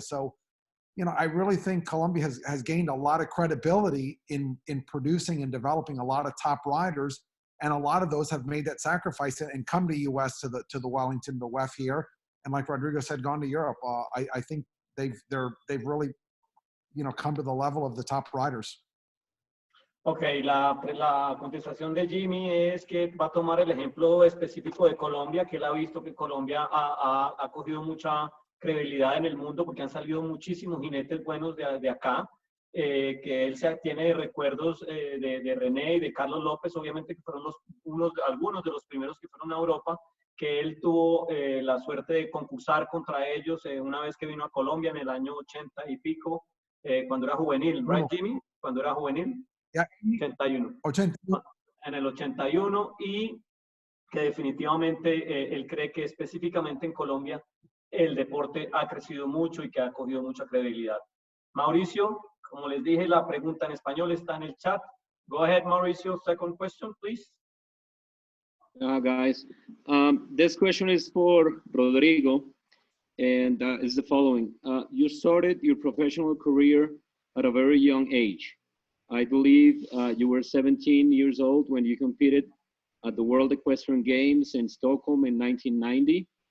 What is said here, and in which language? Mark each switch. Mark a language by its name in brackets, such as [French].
[English] So, you know, I really think Colombia has gained a lot of credibility in producing and developing a lot of top riders. And a lot of those have made that sacrifice and come to U.S. to the Wellington, the WEF here, and like Rodrigo said, gone to Europe. I think they've really, you know, come to the level of the top riders. [Spanish] Ok, la contestación de Jimmy es que va a tomar el ejemplo específico de Colombia, que él ha visto que Colombia ha cogido mucha credibilidad en el mundo porque han salido muchísimos jinetes buenos de acá. Que él tiene recuerdos de René y de Carlos López, obviamente que fueron algunos de los primeros que fueron a Europa, que él tuvo la suerte de concursar contra ellos una vez que vino a Colombia en el año 80 y pico, cuando era juvenil, [English] ¿right, [Spanish] Jimmy? Cuando era juvenil. [English] Yeah. 81. [Spanish] En el 81, y que definitivamente él cree que específicamente en Colombia el deporte ha crecido mucho y que ha cogido mucha credibilidad. Mauricio, como les dije, la pregunta en español está en el chat. [English] Go ahead, Mauricio. Second question, please. Guys, this question is for Rodrigo, and is the following. You started your professional career at a very young age. I believe you were 17 years old when you competed at the World Equestrian Games in Stockholm in 1990.